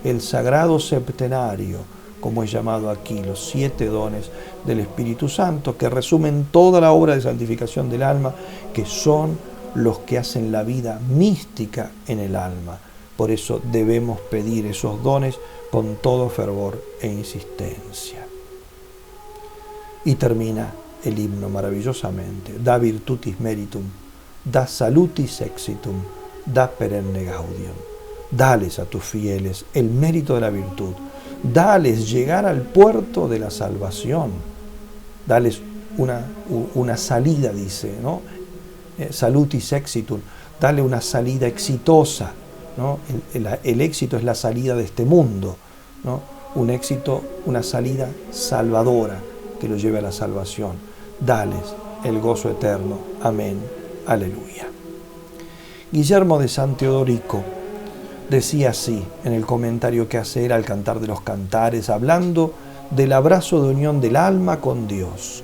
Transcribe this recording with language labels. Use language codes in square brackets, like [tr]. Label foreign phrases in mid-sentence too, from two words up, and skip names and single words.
[es] el sagrado septenario, como es llamado aquí, los 7 dones del Espíritu Santo, que resumen toda la obra de santificación del alma, que son los que hacen la vida mística en el alma. Por eso debemos pedir esos dones con todo fervor e insistencia. Y termina el himno maravillosamente: [la] da virtutis meritum, da salutis exitum, da perenne gaudium. [es] Dales a tus fieles el mérito de la virtud, dales llegar al puerto de la salvación, dales una salida, dice, ¿no? [la] Salutis exitum, [es] dale una salida exitosa, ¿no? El éxito es la salida de este mundo, ¿no? Un éxito, una salida salvadora que lo lleve a la salvación. Dales el gozo eterno. Amén. Aleluya. Guillermo de San Teodorico decía así en el comentario que hace él al Cantar de los Cantares, hablando del abrazo de unión del alma con Dios.